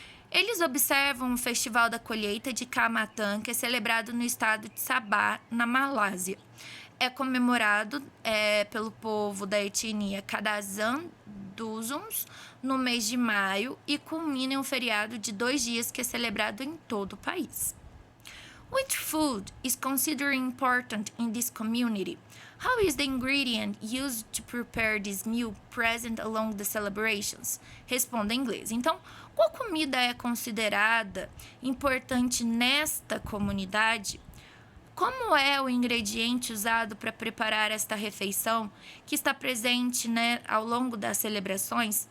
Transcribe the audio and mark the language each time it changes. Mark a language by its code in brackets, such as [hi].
[pt] Eles observam o Festival da Colheita de Kamatan, que é celebrado no estado de Sabah, na Malásia. É comemorado pelo povo da etnia Kadazan Dusuns no mês de maio e culmina em um feriado de 2 dias que é celebrado em todo o país. [en] Which food is considered important in this community? How is the ingredient used to prepare this meal present along the celebrations? [pt] Responda em inglês. Então, qual comida é considerada importante nesta comunidade? Como é o ingrediente usado para preparar esta refeição que está presente ao longo das celebrações?